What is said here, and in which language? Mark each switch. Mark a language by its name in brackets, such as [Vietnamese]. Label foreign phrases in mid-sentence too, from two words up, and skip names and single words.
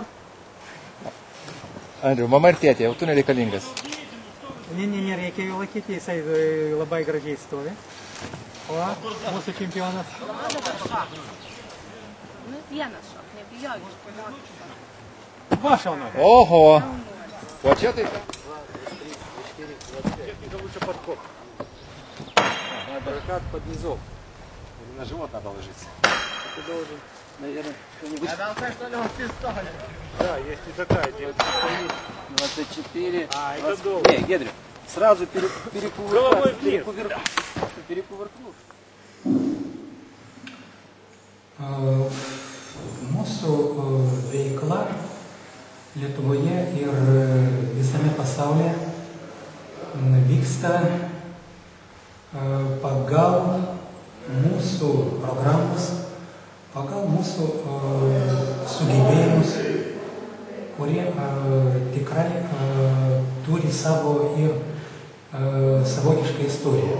[Lithuanian] Andriau, mama ir tėtė, jau tu nereikalingas. Nereikia jo laikyti, jisai labai gražiai stovi. O, mūsų čempionas. Nu vienas šok, nebijok. Va, šaunu. Oho. O čia tai ką? [Russian] Надо рукав под низом. Или на живот надо ложиться. Ты должен, наверное, что-нибудь... Да, есть и такая, 24. А, это долго. Не, Гедрик, сразу перекувыркнув. [Lithuanian] Mūsų veikla Lietuvoje ir visame pasaulyje vyksta pagal mūsų programas, pagal mūsų sugebėjimus, kurie tikrai turi savo ir savotišką istoriją.